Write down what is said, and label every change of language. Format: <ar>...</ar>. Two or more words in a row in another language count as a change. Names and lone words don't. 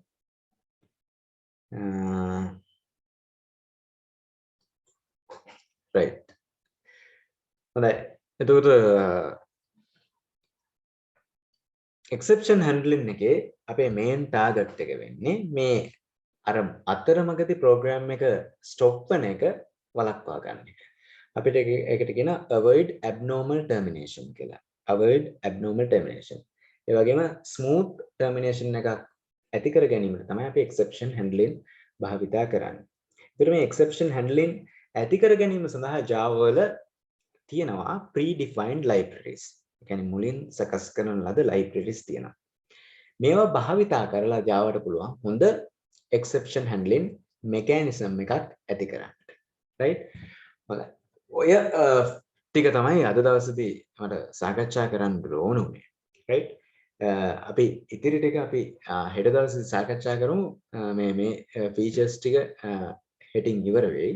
<si>right හොඳයි එතකොට</si> <en>exception handling</en> <si>එකේ අපේ</si> <en>main target</en> <si>එක වෙන්නේ මේ අර අතරමඟදී program එක stop වෙන එක වළක්වා ගන්න එක. අපිට ඒකට කියන</si> <en>avoid abnormal termination</en> <si>කියලා.</si> <en>avoid abnormal termination.</en> <si>ඒ වගේම</si> <en>smooth termination</en> <si>එකක් ඇති කර ගැනීමට තමයි අපි</si> <en>exception handling</en> <si>භාවිතා කරන්නේ. ඒතර මේ</si> <en>exception handling</en> <si>ඇති කර ගැනීම සඳහා Java වල තියෙනවා</si> <en>predefined libraries.</en> <si>ඒ කියන්නේ මුලින් සකස් කරන ලද libraries තියෙනවා. මේවා භාවිතා කරලා Java-ට පුළුවන් හොඳ</si> <en>exception handling mechanism</en> <si>එකක් ඇති කරන්න. right? හොඳයි. ඔය ටික තමයි අද දවසේදී මට සාකච්ඡා කරන්න ඕන උනේ.</si> <en>right?</en> <si>අපි ඉතිරි ටික අපි හෙට දවසේ සාකච්ඡා කරමු. මේ features ටික හෙටින් ඉවර වෙයි.</si>